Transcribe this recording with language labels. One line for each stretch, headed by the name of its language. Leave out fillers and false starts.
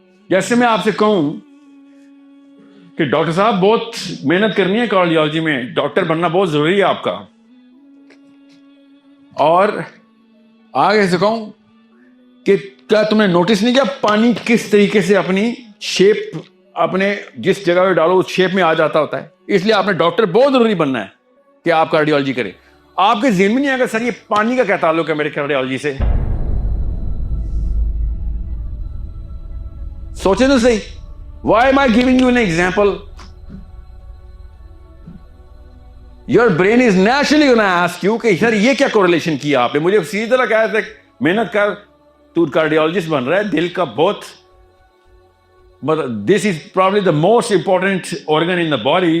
Urdu: جیسے میں آپ سے کہوں کہ ڈاکٹر صاحب بہت محنت کرنی ہے کارڈیالوجی میں، ڈاکٹر بننا بہت ضروری ہے آپ کا، اور آگے سے کہوں کہ کیا تم نے نوٹس نہیں کیا پانی کس طریقے سے اپنی شیپ، اپنے جس جگہ پہ ڈالو اس شیپ میں آ جاتا ہوتا ہے. اس لیے آپ نے ڈاکٹر بہت ضروری بننا ہے کہ آپ کارڈیالوجی کریں. آپ کے ذہن میں نہیں آئے گا سر یہ پانی کا کیا تعلق ہے میرے کارڈیالوجی سے؟ سوچیں تو صحیح.
English: Why am I giving you an example? Your brain is naturally going to ask you
Urdu: کہ سر یہ کیا correlation کیا آپ نے؟ مجھے سیدھی طرح کہا تھا محنت کر، تو کارڈیالوجسٹ بن رہا ہے، دل کا بہت،
English: this is probably the most important organ in the body.